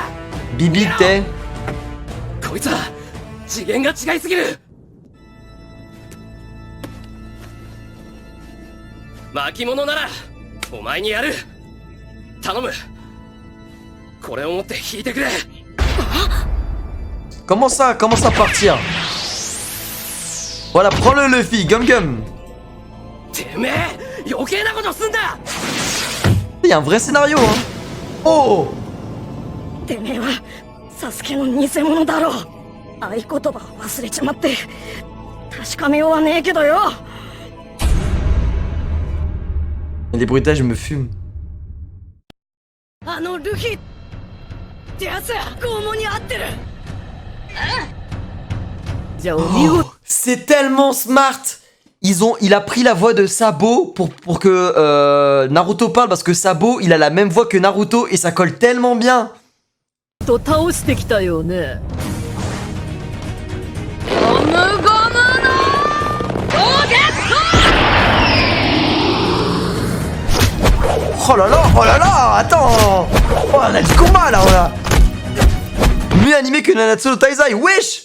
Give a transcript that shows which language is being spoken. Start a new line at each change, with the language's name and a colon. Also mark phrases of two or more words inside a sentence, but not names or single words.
French: Bibi, t'es
Japanese: こいつは次元が違いすぎる。巻物ならお前にやる。頼む。これを持って引いてくれ。
French: Comment ça partir? Voilà, prends-le Luffy, Gum Gum!
Japanese: てめえ余計なことすんだ。
French: Il y a un vrai scénario, hein! Oh!
Japanese: てめえはサスケの偽物だろう。合言葉を忘れちまって確かめようはねえけどよ。
French: Les bruitages me fument.
Japanese: あのルフィってやつ拷問に合ってる。じゃあお見事。
French: C'est tellement smart! Il a pris la voix de Sabo pour que Naruto parle parce que Sabo il a la même voix que Naruto et ça colle tellement bien!
Japanese: と倒してきたよね。
French: Oh là là, attends! Oh, on a du combat là, on a! Mieux animé que Nanatsu no Taizai, wesh!